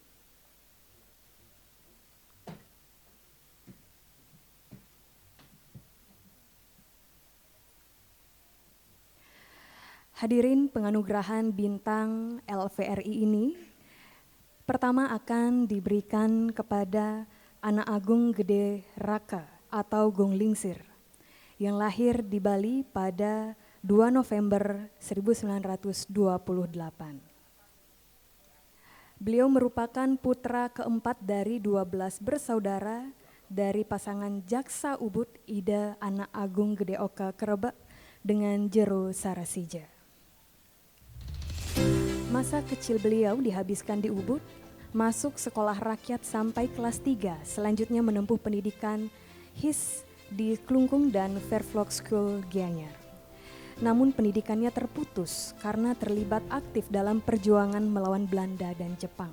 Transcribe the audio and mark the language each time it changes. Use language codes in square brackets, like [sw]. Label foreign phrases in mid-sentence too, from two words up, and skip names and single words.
[id] Hadirin, penganugerahan Bintang LVRI ini pertama akan diberikan kepada Anak Agung Gede Raka atau Gung Lingsir yang lahir di Bali pada 2 November 1928. Beliau merupakan putra keempat dari 12 bersaudara dari pasangan Jaksa Ubud Ida Anak Agung Gede Oka Kerebak dengan Jero Sarasija. Masa kecil beliau dihabiskan di Ubud, masuk sekolah rakyat sampai kelas 3, selanjutnya menempuh pendidikan HIS di Klungkung dan Vervlog School Gianyar. Namun pendidikannya terputus karena terlibat aktif dalam perjuangan melawan Belanda dan Jepang.